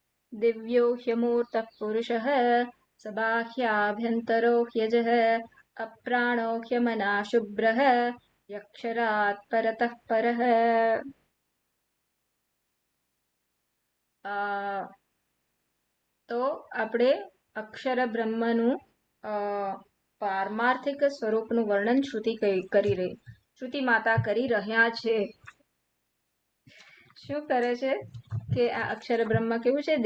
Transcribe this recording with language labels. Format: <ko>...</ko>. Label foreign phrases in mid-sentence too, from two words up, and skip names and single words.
<sa>दिव्यो ह्यमूर्तः पुरुषः स बाह्याभ्यन्तरो ह्यजः अप्राणो ह्यमना शुभ्रः यक्षरात् परतः परः।</sa> <gu>તો આપણે અક્ષર બ્રહ્મનું પારમાર્થિક સ્વરૂપનું વર્ણન શ્રુતિ માતા કરી રહ્યા છે. શું કરે છે કે આ અક્ષર બ્રહ્મ કેવું છે?</gu>